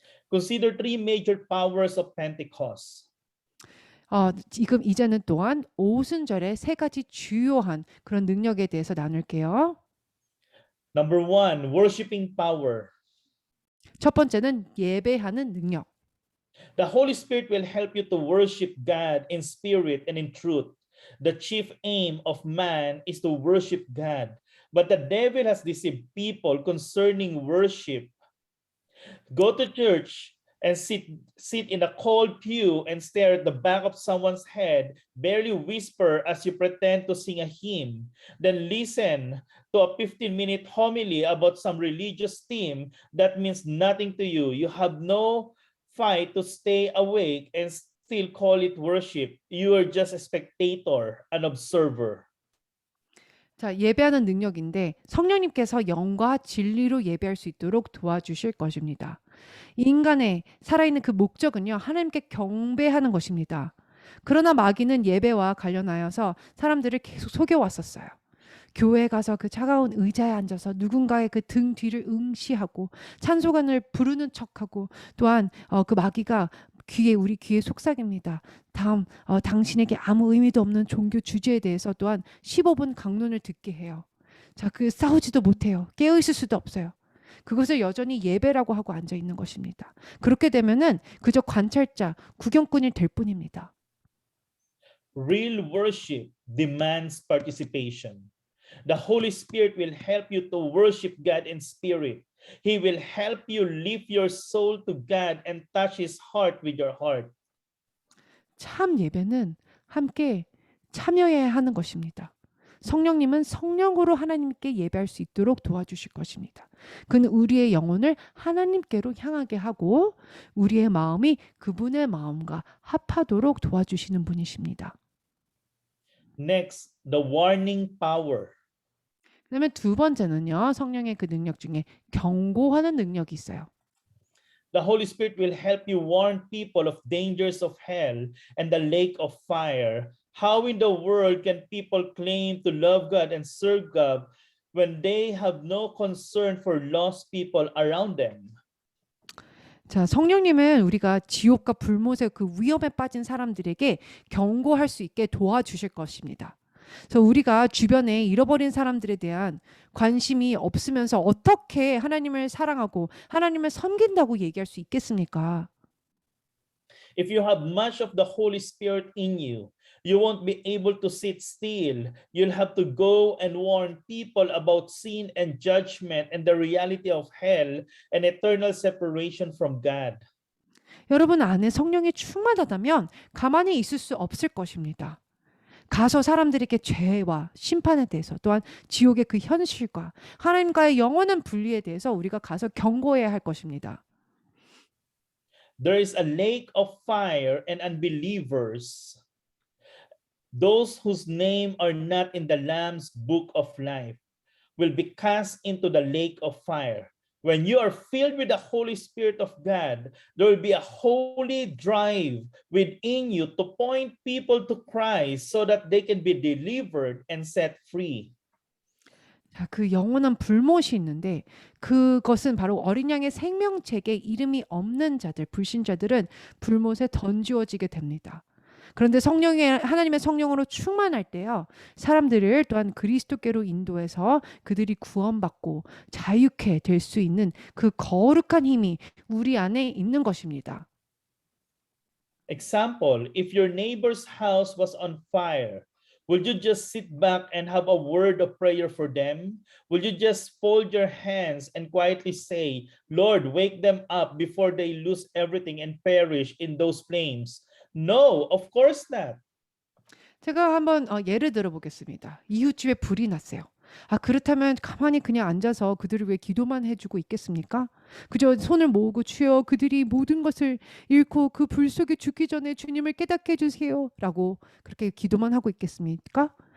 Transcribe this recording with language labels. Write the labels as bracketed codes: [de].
[en] Consider three major powers of Pentecost. [ko] 지금 이제는 또한 오순절의 세 가지 주요한 그런 능력에 대해서 나눌게요. [en] Number one, worshiping power. [ko] 첫 번째는 예배하는 능력. [en] The Holy Spirit will help you to worship God in spirit and in truth. The chief aim of man is to worship God, but the devil has deceived people concerning worship. Go to church and sit in a cold pew and stare at the back of someone's head, barely whisper as you pretend to sing a hymn, then listen to a 15-minute homily about some religious theme that means nothing to you. You have no fight to stay awake and still call it worship. You are just a spectator, an observer. [ko] 자, 예배하는 능력인데 성령님께서 영과 진리로 예배할 수 있도록 도와주실 것입니다. 인간의 살아있는 그 목적은요, 하나님께 경배하는 것입니다. 그러나 마귀는 예배와 관련하여서 사람들을 계속 속여왔었어요. 교회에 가서 그 차가운 의자에 앉아서 누군가의 그 등 뒤를 응시하고 찬송가를 부르는 척하고, 또한 그 마귀가 우리 귀에 속삭입니다. 다음 당신에게 아무 의미도 없는 종교 주제에 대해서 또한 15분 강론을 듣게 해요. 자, 그 싸우지도 못해요. 깨어 있을 수도 없어요. 그것을 여전히 예배라고 하고 앉아 있는 것입니다. 그렇게 되면은 그저 관찰자, 구경꾼이 될 뿐입니다. [en] Real worship demands participation. The Holy Spirit will help you to worship God in spirit. He will help you lift your soul to God and touch His heart with your heart. [ko] 참 예배는 함께 참여해야 하는 것입니다. 성령님은 성령으로 하나님께 예배할 수 있도록 도와주실 것입니다. 그는 우리의 영혼을 하나님께로 향하게 하고 우리의 마음이 그분의 마음과 합하도록 도와주시는 분이십니다. [en] Next, the warning power. [ko] 그다음에 두 번째는요, 성령의 그 능력 중에 경고하는 능력이 있어요. [en] The Holy Spirit will help you warn people of dangers of hell and the lake of fire. How in the world can people claim to love God and serve God when they have no concern for lost people around them? [ko] 자, 성령님은 우리가 지옥과 불못의 그 위험에 빠진 사람들에게 경고할 수 있게 도와주실 것입니다. 그래서 우리가 주변에 잃어버린 사람들에 대한 관심이 없으면서 어떻게 하나님을 사랑하고 하나님을 섬긴다고 얘기할 수 있겠습니까? [en] If you have much of the Holy Spirit in you, you won't be able to sit still. You'll have to go and warn people about sin and judgment and the reality of hell and eternal separation from God. [ko] 여러분 안에 성령이 충만하다면 가만히 있을 수 없을 것입니다. 가서 사람들에게 죄와 심판에 대해서, 또한 지옥의 그 현실과 하나님과의 영원한 분리에 대해서 우리가 가서 경고해야 할 것입니다. [en] There is a lake of fire and unbelievers, those whose name are not in the Lamb's book of life, will be cast into the lake of fire. When you are filled with the Holy Spirit of God, there will be a holy drive within you to point people to Christ so that they can be delivered and set free. [ko] 자, 그 영원한 불못이 있는데 그것은 바로 어린 양의 생명책에 이름이 없는 자들, 불신자들은 불못에 던지어지게 됩니다. 그런데 하나님의 성령으로 충만할 때요, 사람들을 또한 그리스도께로 인도해서 그들이 구원받고 자유케 될 수 있는 그 거룩한 힘이 우리 안에 있는 것입니다. [en] Example, if your neighbor's house was on fire, would you just sit back and have a word of prayer for them? Would you just fold your hands and quietly say, Lord, wake them up before they lose everything and perish in those flames? No, of course not. [ko] 제가 한번 예를 들어 보겠습니다. 이웃집에 불이 났어요. 그렇다면 가만히 그냥 앉아서 그들을 위해 기도만 해주고 있겠습니까? 그저 손을 모으고 주여 그들이 모든 것을 잃고 그 불 속에 죽기 전에 주님을 깨닫게 해주세요 라고 그렇게 기도만 하고 있겠습니까?